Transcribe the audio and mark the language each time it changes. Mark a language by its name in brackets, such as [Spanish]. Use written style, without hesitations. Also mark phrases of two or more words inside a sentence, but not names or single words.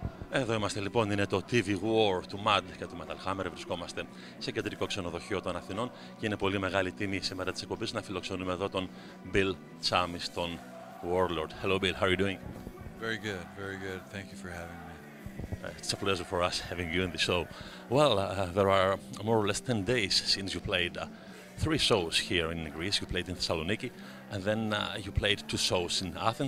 [Greek] Εδώ είμαστε λοιπόν, είναι το TV War του Mad και του Metal Hammer. Βρισκόμαστε σε κεντρικό ξενοδοχείο των Αθηνών και είναι πολύ μεγάλη τιμή σήμερα της εκπομπής να φιλοξενούμε εδώ τον Bill Tsamis, τον Warlord. [English] Hello Bill, how are you doing? Very good, very good. Thank you for having me. It's a pleasure for us having you in the show. Well, there are more or less 10 days since you played 3 shows here in Greece. You played in Thessaloniki, and then you played 2 shows in Athens.